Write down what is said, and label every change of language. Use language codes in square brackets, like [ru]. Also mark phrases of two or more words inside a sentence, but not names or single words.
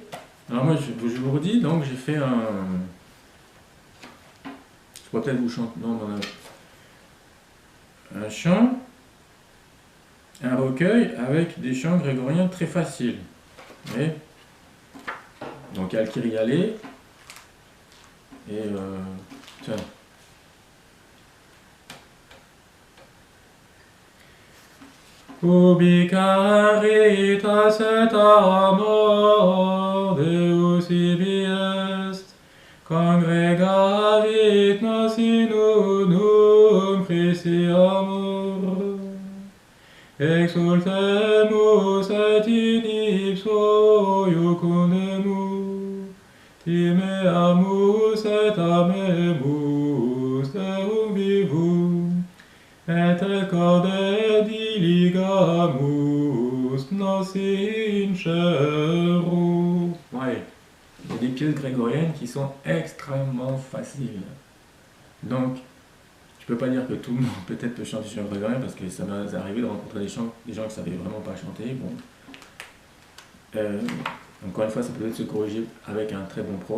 [fr] Alors moi, je vous redis, donc j'ai fait un... Je pourrais peut-être vous chanter... Non, un chant, un recueil avec des chants grégoriens très faciles. Et donc il y a le Kyrialé et tiens. [la] Ubi caritas et amor Deus ibi est, congregavit nos in unum Christi amor, exultemus et in ipso iucundemus, timeamus et amemus Deum vivum, et corde diligamus nos in chairo. [fr] Ouais, il y a des pièces grégoriennes qui sont extrêmement faciles. Donc, je peux pas dire que tout le monde peut-être peut chanter sur le grégorien parce que ça m'est arrivé de rencontrer des gens qui ne savaient vraiment pas chanter. Bon. Encore une fois, ça peut être se corriger avec un très bon prof.